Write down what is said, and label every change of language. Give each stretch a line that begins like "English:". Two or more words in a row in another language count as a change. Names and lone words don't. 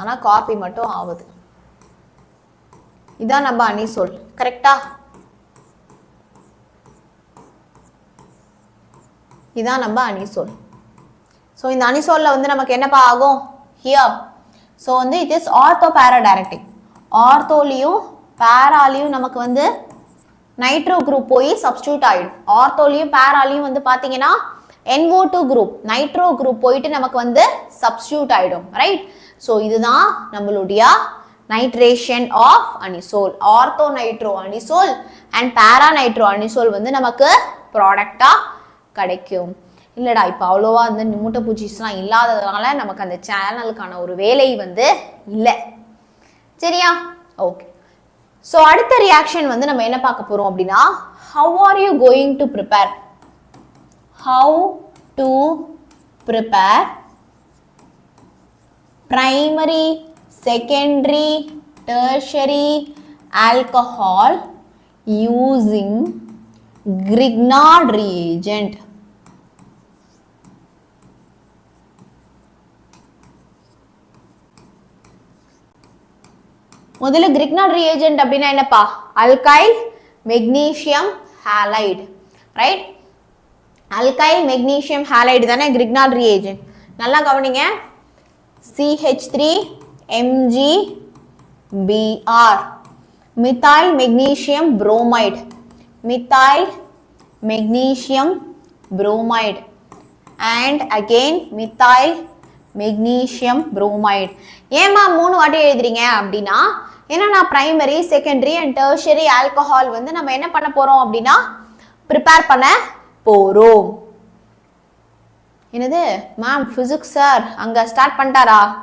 Tamil: ஆனா காப்பி மட்டும் ஆகுது. இதான் நம்ம அனிசோல். கரெக்ட்டா? இதான் நம்ம அனிசோல். சோ இந்த அனிசோல்ல வந்து நமக்கு என்னப்பா ஆகும்? ஹியர். சோ வந்து
English: it is ortho para directing.
Tamil: ஆர்த்தோலியும் பாராலியும் நமக்கு வந்து
English: nitro group
Tamil: போய் சப்ஸ்டிட்யூட் ஆயிடும். ஆர்த்தோலியும் பாராலியும் வந்து பாத்தீங்கன்னா NO2 குரூப்
English: nitro group
Tamil: போயிட்டு நமக்கு வந்து சப்ஸ்டிட்யூட் ஆயிடும். ரைட்? சோ இதுதான் நம்மளுடைய
English: nitration of anisole. ortho nitro anisole and para nitro anisole
Tamil: வந்து நமக்கு ப்ராடக்ட்டா கிடைக்கும். இல்லடா இப்போ அவ்வளோவா வந்து நிமுட்ட பூச்சிஸ்லாம் இல்லாததுனால நமக்கு அந்த சேனலுக்கான ஒரு வேலை வந்து இல்லை. சரியா? ஓகே. ஸோ அடுத்த ரியாக்ஷன் வந்து நம்ம என்ன பார்க்க போறோம் அப்படின்னா
English: how are you going to prepare? How to prepare primary, secondary, tertiary alcohol using Grignard reagent.
Tamil: முதல்ல
English: Grignard reagent
Tamil: அப்படினா என்னப்பா?
English: alkyl magnesium halide. right? alkyl magnesium halide
Tamil: தானே
English: Grignard reagent.
Tamil: நல்லா கவனிங்க.
English: CH3MgBr methyl magnesium bromide. methyl magnesium bromide and again methyl magnesium bromide.
Tamil: ஏமா மூணு வாட்டி எழுதுறீங்க அப்படின்னா ஏன்னா நான்
English: primary, secondary and tertiary alcohol
Tamil: வந்து நம்ம என்ன பண்ண போறோம் அப்படின்னா ப்ரிப்பேர் பண்ண போறோம். என்னது மேம் பிசிக்ஸ் சார் அங்க ஸ்டார்ட் பண்ணிட்டாரா?